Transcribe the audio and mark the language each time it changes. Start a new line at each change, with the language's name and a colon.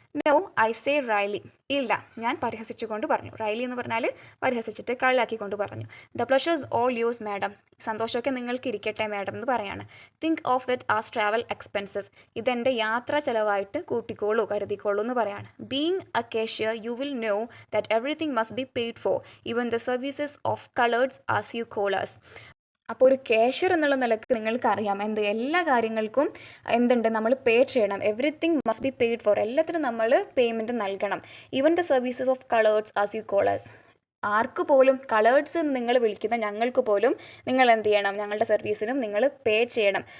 English: no, I say wryly,
Malayalam: ഇല്ല, ഞാൻ പരിഹസിച്ചുകൊണ്ട് പറഞ്ഞു. റൈലി എന്ന് പറഞ്ഞാൽ പരിഹസിച്ചിട്ട് കളിയാക്കിക്കൊണ്ട് പറഞ്ഞു.
English: the pleasures all yours madam,
Malayalam: സന്തോഷമൊക്കെ നിങ്ങൾക്ക് ഇരിക്കട്ടെ മാഡം എന്ന് പറയാണ്.
English: think of that as travel expenses,
Malayalam: ഇതെൻ്റെ യാത്രാ ചിലവായിട്ട് കരുതിക്കോളൂ എന്ന് പറയാണ്.
English: Being a cashier you will know that everything must be paid for, even the services of coloreds as you call us.
Malayalam: അപ്പോൾ ഒരു കാഷ്യർ എന്നുള്ള നിലക്ക് നിങ്ങൾക്കറിയാം എല്ലാ കാര്യങ്ങൾക്കും എന്തുണ്ട്, നമ്മൾ പേ ചെയ്യണം.
English: everything must be paid for,
Malayalam: എല്ലാത്തിനും നമ്മൾ പേയ്മെൻറ്റ് നൽകണം.
English: even the services of coloureds as you call us,
Malayalam: ആർക്ക് പോലും, കളേർഡ്സ് നിങ്ങൾ വിളിക്കുന്ന ഞങ്ങൾക്ക് പോലും നിങ്ങൾ എന്ത് ചെയ്യണം, ഞങ്ങളുടെ സർവീസിനും നിങ്ങൾ പേ ചെയ്യണം.